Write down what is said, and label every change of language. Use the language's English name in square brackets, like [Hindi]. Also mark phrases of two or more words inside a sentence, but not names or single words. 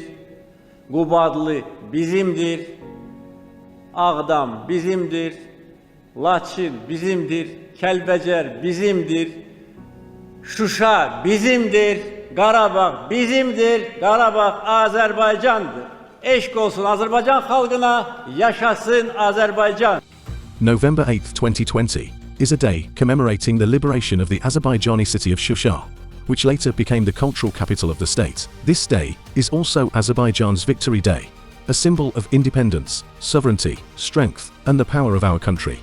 [Azerbaijani] Qubadlı bizimdir. Ağdam bizimdir. Lachin bizimdir. Kəlbəcər bizimdir. Şuşa bizimdir. Karabakh bizimdir. Karabakh Azerbaycan'dır. Eşk olsun Azerbaycan halkına, yaşasın Azerbaycan. [English] November 8, 2020 is a day commemorating the liberation of the Azerbaijani city of Shusha, which later became the cultural capital of the state. This day is also Azerbaijan's Victory Day, a symbol of independence, sovereignty, strength, and the power of our country.